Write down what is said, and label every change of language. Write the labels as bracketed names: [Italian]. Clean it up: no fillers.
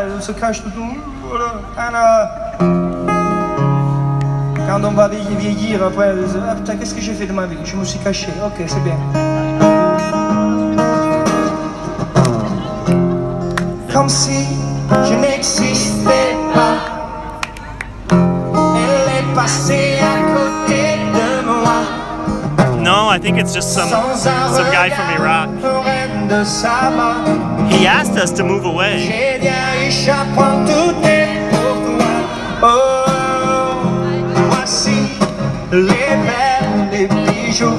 [French] on se cache tout le monde. Voilà. Ah, quand on va vieillir, après, ah, putain, qu'est-ce que j'ai fait de ma vie? Je me suis caché, ok, c'est bien. Comme si je n'existais pas. Elle est passée à côté de moi. [English] No, I think it's just some guy from Iraq. [French] De sa main. [English] He asked us to move away. [French] J'ai dit à Isha, prends tout est pour toi. Oh, voici les perles, les bijoux.